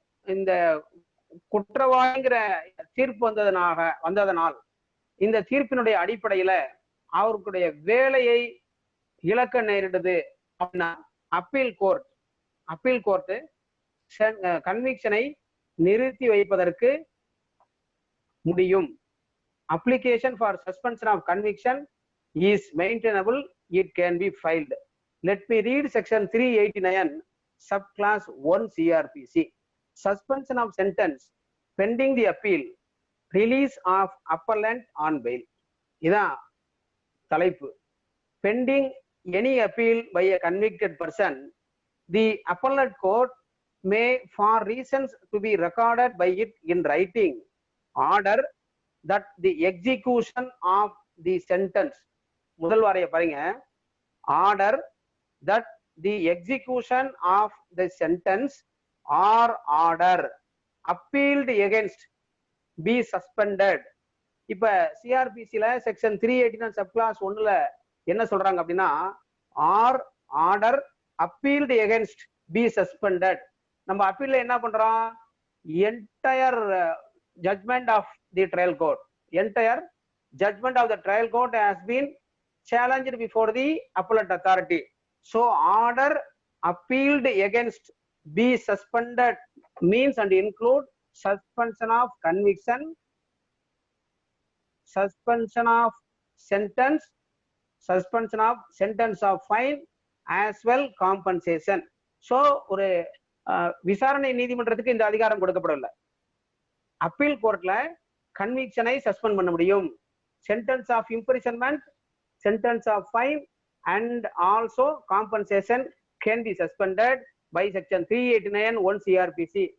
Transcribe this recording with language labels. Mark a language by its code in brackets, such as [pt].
[ta] இந்த குற்றவாளிங்கிற தீர்ப்பு வந்ததனால் இந்த தீர்ப்பினுடைய அடிப்படையில அவருடைய வேலையை இழக்க நேரிடுது அப்படின்னா அப்பீல் கோர்ட் கன்விக்ஷனை நிறுத்தி வைப்பதற்கு முடியும். [en] Application for suspension of conviction is maintainable, it can be filed. Let me read section 389 subclass 1 CRPC. Suspension of sentence pending the appeal, release of appellant on bail. [ta] இதான் தலைப்பு. [en] Pending any appeal by a convicted person, the appellate court may, for reasons to be recorded by it in writing, order that the execution of the sentence, [ta] முதல் வாரைய பாருங்க, [en] order that the execution of the sentence or order appealed against be suspended. [ta] இப்ப சிஆர்பிசில section 389 subclass 1ல என்ன சொல்றாங்க அப்படின்னா, [en] Or order appealed against be suspended. [ta] நம்ம அப்பீல்ல என்ன பண்றோம், [en] Entire judgment of the trial court, entire judgment of the trial court has been challenged before the appellate authority. So order appealed against be suspended means and include suspension of conviction, suspension of sentence, suspension of sentence of fine, as well compensation. [ta] So ஒரு விசாரணை நீதிமன்றத்துக்கு இந்த அதிகாரம் கொடுக்கப்படவில்லை. Appeal கோர்ட்ல கன்விக்ஷனை suspend பண்ண முடியும். [en] Sentence of imprisonment, sentence of fine and also compensation can be suspended by section 389(1) CRPC.